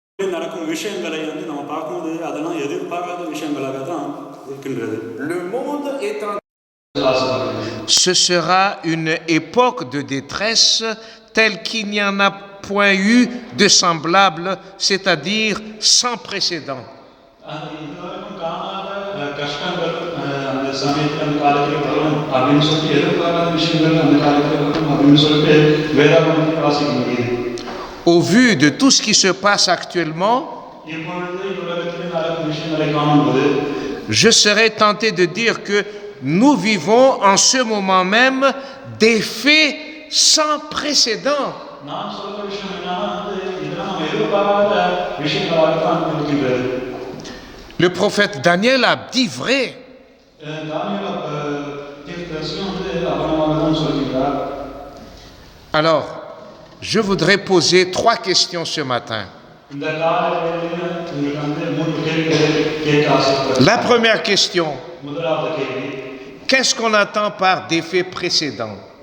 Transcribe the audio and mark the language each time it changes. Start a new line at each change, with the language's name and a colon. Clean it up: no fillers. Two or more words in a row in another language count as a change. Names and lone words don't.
Tamil: நடக்கும் விஷயங்களை வந்து நம்ம பார்க்கும்போது அதெல்லாம் எதிர்பாராத விஷயங்களாக தான் இருக்கின்றது.
French: Le monde est en Ce sera une époque de détresse telle qu'il n'y en a point eu de semblable, c'est-à-dire sans précédent.
Tamil: இதுவரைக்கும் காணாத கஷ்டங்கள் அந்த சமயத்தில் அந்த காலத்தில் வரும் அப்படின்னு சொல்லிட்டு எதிர்பாராத விஷயங்கள் அந்த காலத்தில் வரும் அப்படின்னு சொல்லிட்டு வேதாகமத்தில் வாசிக்க முடியுது.
French: Au vu de tout ce qui se passe actuellement,
Tamil: இப்பொழுது உலகத்தில் நடக்கும் விஷயங்களை காணும்போது
French: je serais tenté de dire que nous vivons en ce moment même des faits sans précédent.
Tamil: நான் சொல்ற விஷயம் என்னன்னா வந்து இதெல்லாம் நம்ம எதிர்பாராத விஷயங்களாக தான் இருக்கின்றது.
French: Le prophète Daniel a dit vrai. Alors, je voudrais poser 3 questions ce matin. La première question, qu'est-ce qu'on attend par des faits précédents?